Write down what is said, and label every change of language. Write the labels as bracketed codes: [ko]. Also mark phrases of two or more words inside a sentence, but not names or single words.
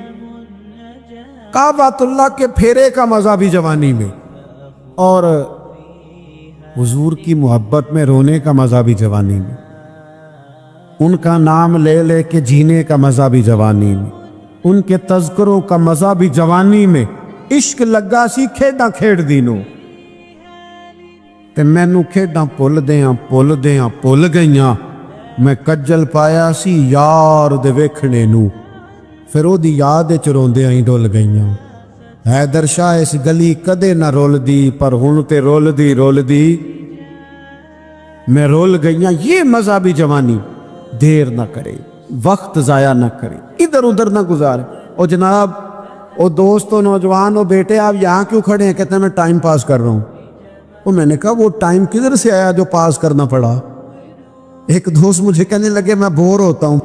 [ur] کعبۃ اللہ کے پھیرے کا مزہ بھی جوانی میں، اور حضور کی محبت میں رونے کا مزہ بھی جوانی میں، ان کا نام لے لے کے جینے کا مزہ بھی جوانی میں، ان کے تذکروں کا مزہ بھی جوانی میں۔ [pa] عشق لگا سی کھیڈاں کھیڑ دینوں تے مینوں کھیڈاں پل دیاں پل گئیاں، میں کجل پایا سی یار دے ویکھنے نو، پھر او دی یاد وچ روندے آئی ڈول گئیاں۔ حیدر شاہ اس گلی کدے نہ رول دی، پر ہن تے رول دی میں رول گئیاں۔ [ur] یہ مذہبی جوانی دیر نہ کرے، وقت ضائع نہ کرے، ادھر ادھر نہ گزارے۔ او جناب، او دوست، او نوجوان، او بیٹے، آپ یہاں کیوں کھڑے ہیں؟ کہتے ہیں میں [en] time pass [ur] کر رہا ہوں۔ تو میں نے کہا وہ ٹائم کدھر سے آیا جو پاس کرنا پڑا؟ ایک دوست مجھے کہنے لگے میں بور ہوتا ہوں۔